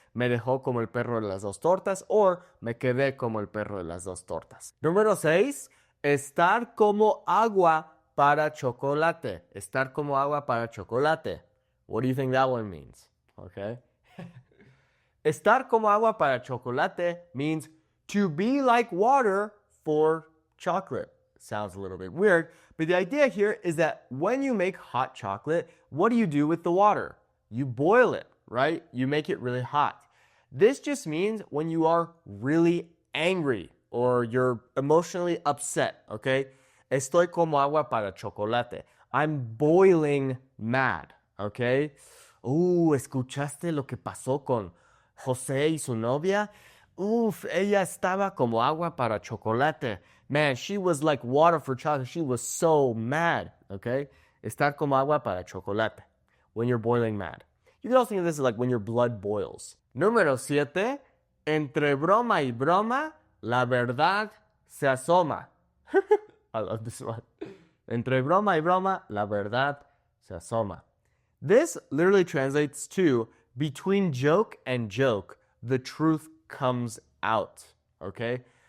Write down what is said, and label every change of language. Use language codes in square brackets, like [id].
[es] Me dejó como el perro de las dos tortas, or me quedé como el perro de las dos tortas. Número 6, estar como agua para chocolate. Estar como agua para chocolate. [en] What do you think that one means? Okay. Estar como agua para chocolate means to be like water for chocolate. Sounds a little bit weird, but the idea here is that when you make hot chocolate, what do you do with the water? You boil it, right? You make it really hot. This just means when you are really angry or you're emotionally upset, okay? [es] Estoy como agua para chocolate. [en] I'm boiling mad, okay? [es] ¿Escuchaste lo que pasó con José y su novia? Ella estaba como agua para chocolate. [en] Man, she was like water for chocolate. She was so mad, okay? [es] Estar como agua para chocolate. [en] When you're boiling mad. You can also think of this as like when your blood boils. [es] Número 7. Entre broma y broma, la verdad se asoma. [en] I love this one. [es] Entre broma y broma, la verdad se asoma. [en] This literally translates to between joke and joke, the truth comes out, okay?